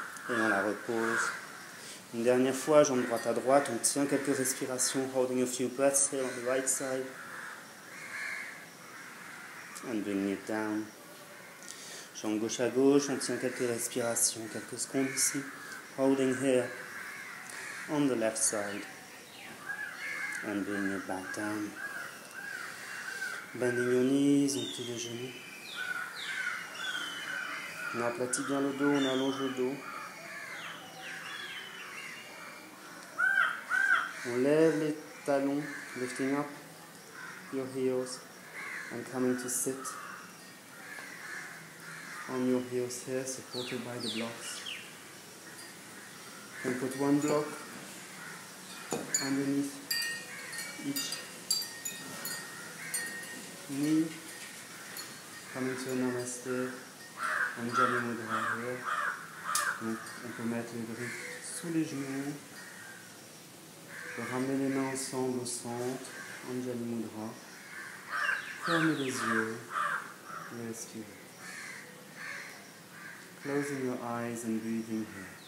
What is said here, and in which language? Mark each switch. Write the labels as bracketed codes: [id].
[fr] Et on la repose. Une dernière fois, jambe droite à droite, on tient quelques respirations, [en] holding a few breaths here on the right side. And bringing it down. [fr] Jambe gauche à gauche, on tient quelques respirations, quelques secondes ici. [en] Holding here on the left side. And bringing it back down. Bending your knees, [fr] on plie les genoux. On aplatit bien le dos, on allonge le dos. On lève les talons, [en] lifting up your heels and coming to sit on your heels here, supported by the blocks. And put one block underneath each knee, coming to a Namaste, Anjali Mudra here. [fr] Donc on peut mettre les briques sous les genoux. On peut ramener les mains ensemble au centre, Anjali Mudra. Fermez les yeux et respirez. [en] Closing your eyes and breathing here.